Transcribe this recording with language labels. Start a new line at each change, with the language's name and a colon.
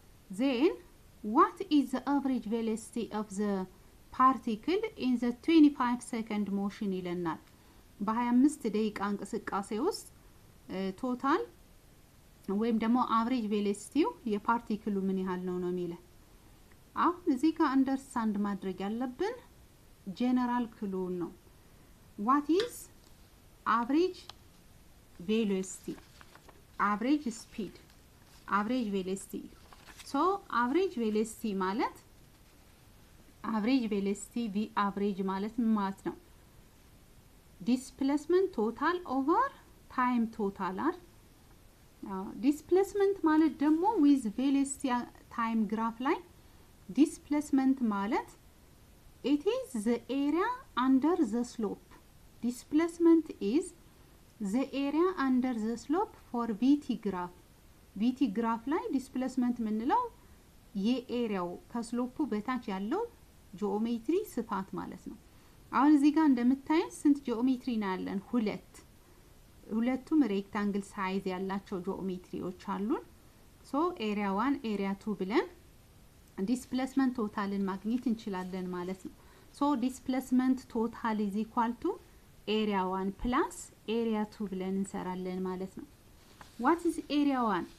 English: then what is the average velocity of the particle in the 25 second motion
Amharic: ይለናል። በ25 ደቂቃ እንቅስቃሴ ውስጥ ቶታል ወይም ደግሞ አቨሬጅ ቬሎሲቲው የፓርቲክሉ ምን ያህል ነው የሚለው። አሁን እዚህ ጋር አንደርስታንድ ማድረግ ያለብን ጀነራል ክሉን ነው።
English: what is average velocity? average speed, average velocity. so average velocity ማለት average velocity v average ማለት ምን ማለት ነው? displacement total over time total አይደል? displacement
Amharic: ማለት ደግሞ
English: with velocity time graph
Amharic: ላይ
English: displacement ማለት it is the area under the slope. displacement is the area under the slope for vt graph.
Amharic: vt graph ላይ displacement ምንለው የኤሪያው ከስሎፑ በታች ያለው ጂኦሜትሪ ስፋት ማለት ነው። አሁን እዚህ ጋር እንደምታዩት ስንት ጂኦሜትሪ ነው ያለን?
English: ሁለቱም ሬክታንግል ሳይዝ ያላቸው ጂኦሜትሪዎች አሉን። ሶ ኤሪያ 1 ኤሪያ 2
Amharic: ብለን ዲስፕሌስመንት ቶታልን ማግኘት እንችላለን ማለት ነው።
English: ሶ ዲስፕሌስመንት ቶታል ኢዝ ኢኳል ቱ ኤሪያ 1 ፕላስ ኤሪያ 2 ብለን እንሰራለን ማለት ነው። ዋት ኢዝ ኤሪያ 1?